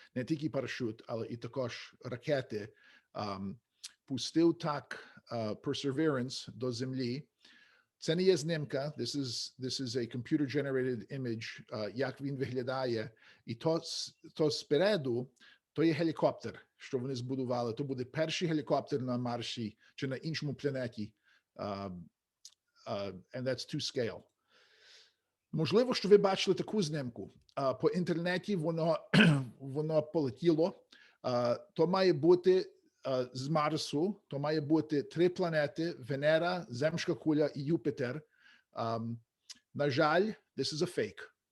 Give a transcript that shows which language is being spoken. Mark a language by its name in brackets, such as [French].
[Ukrainian] Не тільки парашут, але і також ракети. Пустив так Perseverance до землі. Це не є знімка. [English] This is a computer-generated image, [Ukrainian] як він виглядає. І то спереду, то є гелікоптер, що вони збудували. То буде перший гелікоптер на Марсі чи на іншому планеті. [English] And that's to scale. [Ukrainian] Можливо, що ви бачили таку знімку. По інтернеті воно полетіло. То має бути з Марсу, то має бути 3 планети: Венера, Земська куля і Юпітер. На жаль, [English] this is a fake.